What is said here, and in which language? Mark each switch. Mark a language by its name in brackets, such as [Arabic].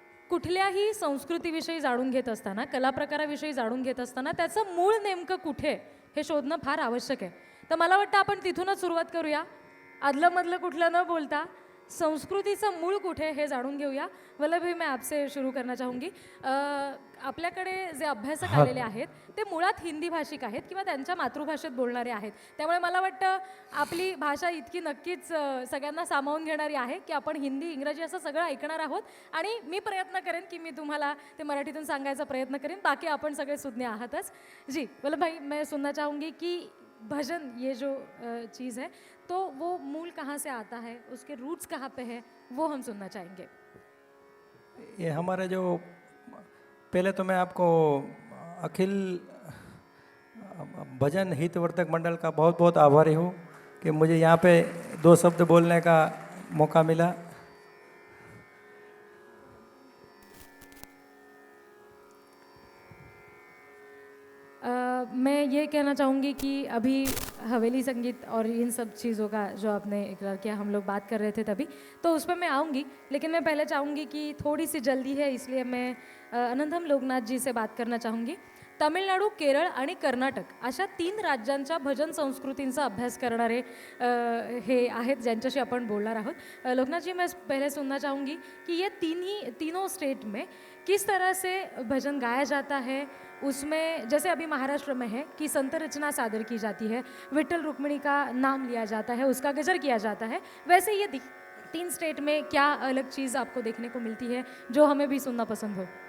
[Marathi] कुठल्याही संस्कृतीविषयी जाणून घेत असताना, कलाप्रकाराविषयी जाणून घेत असताना त्याचं मूळ नेमकं कुठे हे शोधणं फार आवश्यक आहे. तर मला वाटतं आपण तिथूनच सुरुवात करूया. आदलंमधलं कुठलं न बोलता संस्कृतीचं मूळ कुठे हे जाणून घेऊया. [Hindi] वल्लभभाई, मैं आपसे शुरू करना चाहूँगी. [Marathi] आपल्याकडे जे अभ्यासक आलेले आहेत ते मुळात हिंदी भाषिक आहेत किंवा त्यांच्या मातृभाषेत बोलणारे आहेत, त्यामुळे मला वाटतं आपली भाषा इतकी नक्कीच सगळ्यांना सामावून घेणारी आहे की आपण हिंदी, इंग्रजी असं सगळं ऐकणार आहोत. आणि मी प्रयत्न करेन की मी तुम्हाला ते मराठीतून सांगायचा प्रयत्न करेन, बाकी आपण सगळे सुज्ञ आहातच. [Hindi] जी वल्लभभाई, मैं सुनना चाहूँगी कि भजन ये जो चीज़ है तो वो मूल कहाँ से आता है, उसके रूट्स कहाँ पे है, वो हम सुनना चाहेंगे. ये हमारे जो पहले तो मैं आपको अखिल भजन हितवर्धक मंडल का बहुत बहुत आभारी हूँ कि मुझे यहाँ पे 2 शब्द बोलने का मौका मिला. मैं ये कहना चाहूँगी कि अभी हवेली संगीत और इन सब चीज़ों का जो आपने इकरार किया, हम लोग बात कर रहे थे तभी, तो उस पर मैं आऊँगी, लेकिन मैं पहले चाहूँगी कि थोड़ी सी जल्दी है इसलिए मैं अनंतम लोकनाथ जी से बात करना चाहूँगी. [Marathi] तमिळनाडू, केरळ आणि कर्नाटक अशा 3 राज्यांच्या भजन संस्कृतींचा अभ्यास करणारे हे आहेत ज्यांच्याशी आपण बोलणार आहोत. [Hindi] लोकनाथ जी, मैं पहले सुनना चाहूँगी कि ये तीनों स्टेट में किस तरह से भजन गाया जाता है. उसमें जैसे अभी महाराष्ट्र में है कि संत रचना सादर की जाती है, विठ्ठल रुक्मिणी का नाम लिया जाता है, उसका गजर किया जाता है, वैसे ये 3 स्टेट में क्या अलग चीज़ आपको देखने को मिलती है जो हमें भी सुनना पसंद हो.